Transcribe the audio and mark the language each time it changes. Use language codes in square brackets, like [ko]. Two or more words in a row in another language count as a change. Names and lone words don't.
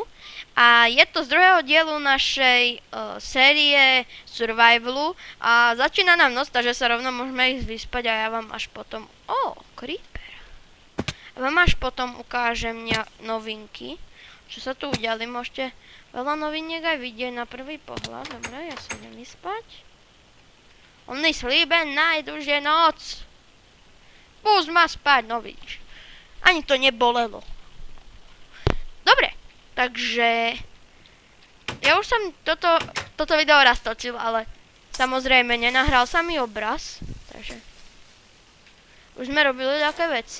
[sk] A je to z druhého dielu našej série Survivalu. A začína nám noc, takže sa rovno môžeme ísť vyspať a ja vám až potom... [en] Creeper. [sk] A vám až potom ukážem novinky, čo sa tu udiali. Môžete veľa noviniek aj vidieť na prvý pohľad. Dobre, ja sa idem vyspať. [en] Only sleep at night, [sk] už je noc. Pust ma spať, no vidíš. Ani to nebolelo. Dobre, takže... Ja už som toto video raz točil, ale samozrejme nenahral sa mi obraz. Takže... Už sme robili také veci.